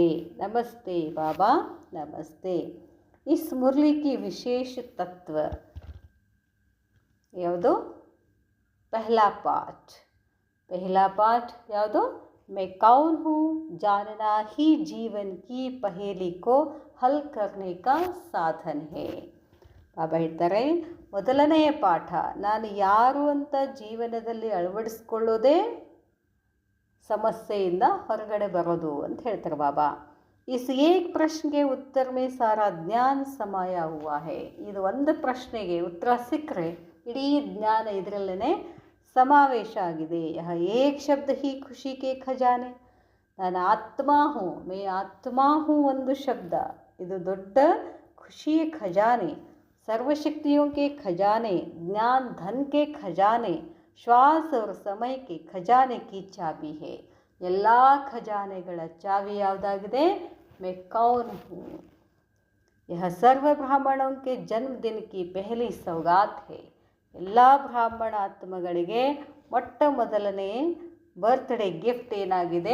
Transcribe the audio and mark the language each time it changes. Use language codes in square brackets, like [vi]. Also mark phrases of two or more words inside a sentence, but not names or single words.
[hi] नमस्ते बाबा, नमस्ते. इस मुरली की विशेष तत्व ಯಾವುದು? पहला पाठ ಯಾವುದು? मैं कौन हूँ जानना ही जीवन की पहेली को हल करने का साधन है. [kn] ಬಾಬಾ ಹೇಳ್ತಾರೆ, ಮೊದಲನೆಯ ಪಾಠ ನಾನು ಯಾರು ಅಂತ ಜೀವನದಲ್ಲಿ ಅಳವಡಿಸ್ಕೊಳ್ಳೋದೇ ಸಮಸ್ಯೆಯಿಂದ ಹೊರಗಡೆ ಬರೋದು ಅಂತ ಹೇಳ್ತಾರೆ ಬಾಬಾ. [hi] इस एक ಪ್ರಶ್ನೆಗೆ उत्तर में सारा ज्ञान समाया हुआ है. [kn] ಇದು ಒಂದು ಪ್ರಶ್ನೆಗೆ ಉತ್ತರ ಸಿಕ್ಕರೆ ಇಡೀ ಜ್ಞಾನ ಇದರಲ್ಲೇ ಸಮಾವೇಶ ಆಗಿದೆ. [hi] यह एक शब्द ही ख़ुशी के ख़ज़ाने, ನಾನು आत्मा हूँ, मैं आत्मा हूँ [kn] ಒಂದು ಶಬ್ದ, ಇದು ದೊಡ್ಡ ಖುಷಿಯ ಖಜಾನೆ, [hi] सर्वशक्तियों के ख़ज़ाने, ज्ञान धन के ख़ज़ाने, श्वास और समय के ख़ज़ाने की चाबी है. [kn] ಎಲ್ಲ ಖಜಾನೆಗಳ ಚಾವಿ ಯಾವುದಾಗಿದೆ? [hi] मैं कौन हूँ. यह सर्व ब्राह्मणों के जन्मदिन की पहली सौगात है. [kn] ಎಲ್ಲ ಬ್ರಾಹ್ಮಣ ಆತ್ಮಗಳಿಗೆ ಮೊಟ್ಟ ಮೊದಲನೇ [en] birthday gift [kn] ಏನಾಗಿದೆ?